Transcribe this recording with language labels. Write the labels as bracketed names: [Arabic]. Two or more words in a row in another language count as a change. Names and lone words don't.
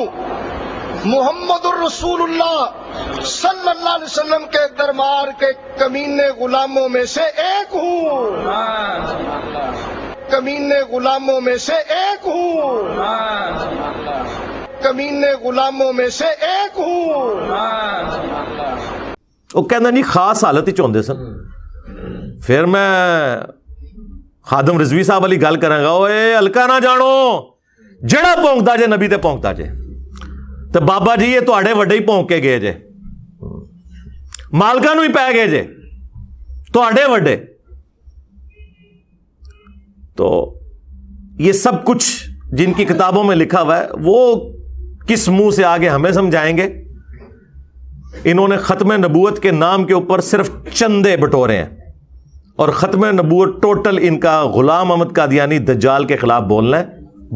[Urdu] محمد الرسول اللہ [Arabic] صلی اللہ علیہ وسلم [Urdu] کے دربار کے کمینے غلاموں میں سے ایک ہوں، کمینے غلاموں میں سے ایک ہوں، کمینے غلاموں میں سے ایک ہوں. [Punjabi] وہ کہنا نہیں خاص حالت ہی چاہتے سن. پھر میں خادم رضوی صاحب والی گل کروں گا، اوے ہلکا نہ جانو، جڑا پونکتا جے نبی تے پونکتا جے. تو بابا جی یہ تواڈے وڈے ہی پونک کے گئے جے، مالکاں نوں ہی پے گئے جے تواڈے وڈے. [Urdu] تو یہ سب کچھ جن کی کتابوں میں لکھا ہوا ہے وہ کس منہ سے آگے ہمیں سمجھائیں گے. انہوں نے ختم نبوت کے نام کے اوپر صرف چندے بٹورے ہیں، اور ختم نبوت ٹوٹل ان کا غلام احمد قادیانی دجال کے خلاف بولنا ہے.